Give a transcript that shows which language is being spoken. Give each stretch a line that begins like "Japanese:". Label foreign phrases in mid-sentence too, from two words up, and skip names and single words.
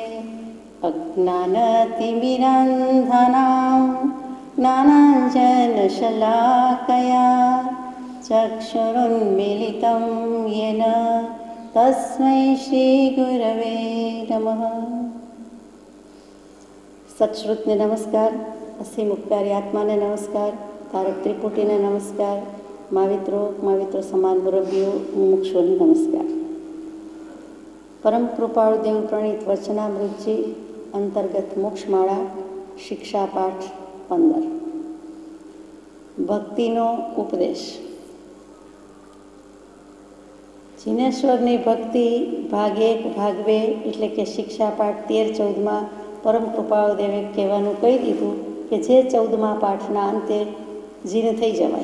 Sanskrit: अज्ञानतिमिरान्धानां ज्ञानाञ्जनशलाकया चक्षुरुन्मीलितं येन तस्मै श्रीगुरवे नमः।
Gujarati: સત્શ્રુતને નમસ્કાર, અસીમ ઉપકારી આત્માને નમસ્કાર, તારક ત્રિપુટીને નમસ્કાર, माविત્રો સમાન મુરબ્બીઓ મુમુક્ષુઓને નમસ્કાર। પરમ કૃપાળુ દેવ પ્રણીત વચનામૃતજી અંતર્ગત મોક્ષમાળા શિક્ષા પાઠ 15 ભક્તિનો ઉપદેશ। જીનેશ્વરની ભક્તિ ભાગ 1 ભાગ 2 એટલે કે શિક્ષા પાઠ 13-14 પરમ કૃપાળુ દેવે કહેવાનું કહી દીધું કે જે 14મા પાઠના અંતે જીને થઈ જવાય।